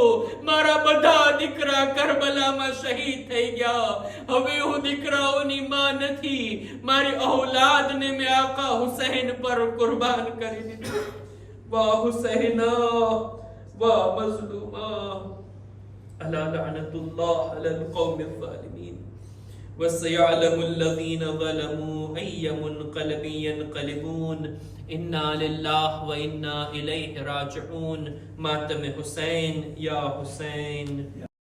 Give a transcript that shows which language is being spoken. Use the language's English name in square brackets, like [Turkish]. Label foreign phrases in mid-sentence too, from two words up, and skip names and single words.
[Gujarati] મારા બધા દીકરા કરબલામાં શહીદ થઈ ગયા, હવે હું દીકરાઓની માં નથી. મારી ઔલાદને મેં આકા હુસૈન પર કુરબાન કરી દીધી. [Arabic] وا حسينا، وا مظلوما، ألا لعنة الله على القوم الظالمين. وسيعلم الذين ظلموا أي منقلب ينقلبون. إنا لله وإنا إليه راجعون. [Urdu] ماتم حسين، [Arabic] يا حسين.